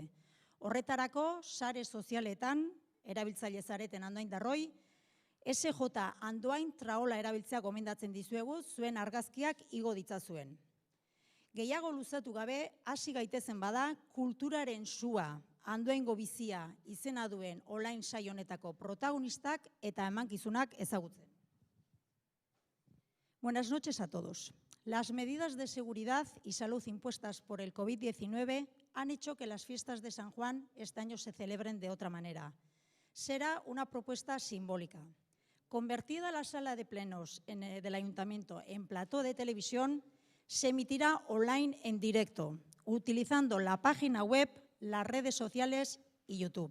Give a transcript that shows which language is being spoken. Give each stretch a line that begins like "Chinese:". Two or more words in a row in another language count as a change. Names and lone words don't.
Basque: Horretarako sare sozialetan, erabiltzaile zareten Andoaindarroi, SJ Andoain Traola erabiltzea gomendatzen dizuegu zuen argazkiak igo ditzazuen. Gehiago luzatu gabe, hasi gaitezen bada, kulturaren sua, Andoaingo bizia izena duen online saio honetako protagonistak eta emankizunak ezagutzen.
Spanish: Buenas noches a todos. Las medidas de seguridad y salud impuestas por el COVID-19 han hecho que las fiestas de San Juan este año se celebren de otra manera. Será una propuesta simbólica. Convertida la sala de plenos del Ayuntamiento en plató de televisión, se emitirá online en directo, utilizando la página web, las redes sociales y YouTube.